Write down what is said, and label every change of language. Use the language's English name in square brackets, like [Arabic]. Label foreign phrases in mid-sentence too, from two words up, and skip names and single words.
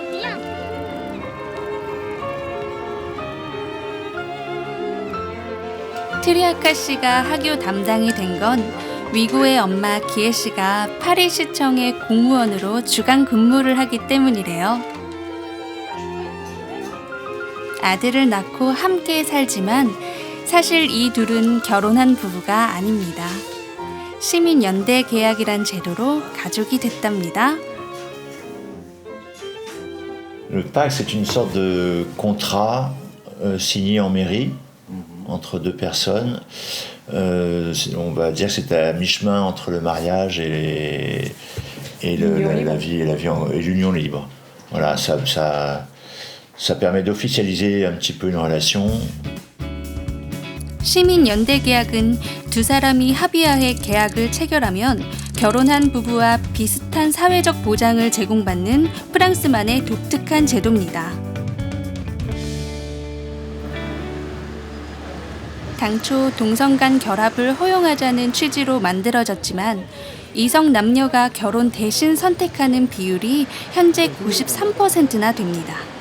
[Korean] 트리아카 씨가 하교 담당이 된 건 위고의 엄마 기에 씨가 파리시청의 공무원으로 주간 근무를 하기 때문이래요. 아들을 낳고 함께 살지만 사실 이 둘은 결혼한 부부가 아닙니다. 시민연대 계약이란 제도로 가족이 됐답니다. [French] Le pacte, c'est une sorte de contrat signé en mairie entre deux personnes. On va dire que c'est à mi-chemin entre le mariage et la vie et l'union libre. Voilà, ça permet d'officialiser un petit peu une relation. [Korean] 시민연대 계약은 두 사람이 합의하에 계약을 체결하면 결혼한 부부와 비슷한 사회적 보장을 제공받는 프랑스만의 독특한 제도입니다. 당초 동성 간 결합을 허용하자는 취지로 만들어졌지만 이성 남녀가 결혼 대신 선택하는 비율이 현재 93%나 됩니다.